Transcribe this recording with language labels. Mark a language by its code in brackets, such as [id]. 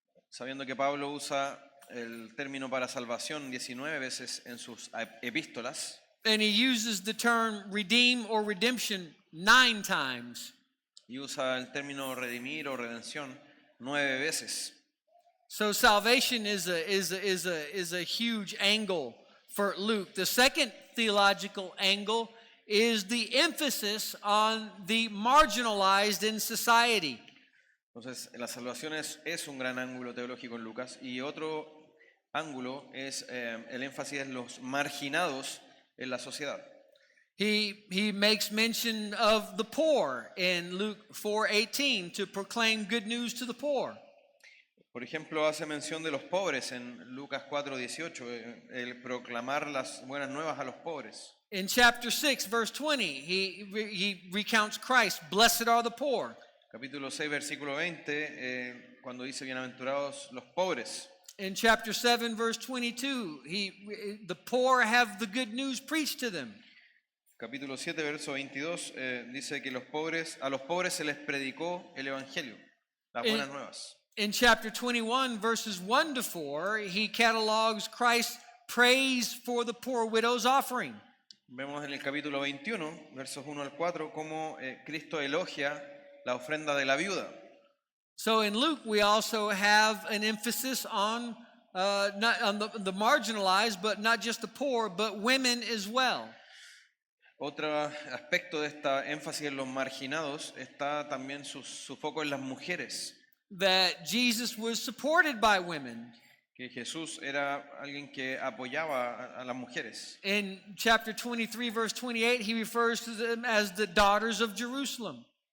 [es] Sabiendo que Pablo usa el término para salvación 19 veces en sus epístolas, [en] and he uses the term redeem or redemption 9 times. [es] y usa el término redimir o redención 9 veces. [en] So salvation is a huge angle for Luke. The second theological angle is the emphasis on the marginalized in society. [es] Entonces, la salvación es un gran ángulo teológico en Lucas, y otro ángulo es el énfasis en los marginados en la sociedad. [en] He makes mention of the poor in Luke 4:18 to proclaim good news to the poor. [es] Por ejemplo, hace mención de los pobres en Lucas 4:18, el proclamar las buenas nuevas a los pobres. [en] In chapter 6, verse 20, he recounts Christ, blessed are the poor. [es] Capítulo 6, versículo 20, cuando dice bienaventurados los pobres. [en] In chapter 7, verse 22, the poor have the good news preached to them. [es] Capítulo 7, verso 22, dice que a los pobres se les predicó el evangelio, las buenas nuevas. [en] In chapter 21, verses 1 to 4, he catalogs Christ's praise for the poor widow's offering. [es] Vemos en el capítulo 21, versos 1 al 4, cómo Cristo elogia la ofrenda de la viuda. [en] So in Luke, we also have an emphasis on not on the marginalized, but not just the poor, but women as well. [es] Otro aspecto de esta énfasis en los marginados está también su foco en las mujeres, [en] That Jesus was supported by women. [es] que Jesús era alguien que apoyaba a las mujeres. [en] In chapter 23, verse 28, he refers to them as the daughters of Jerusalem.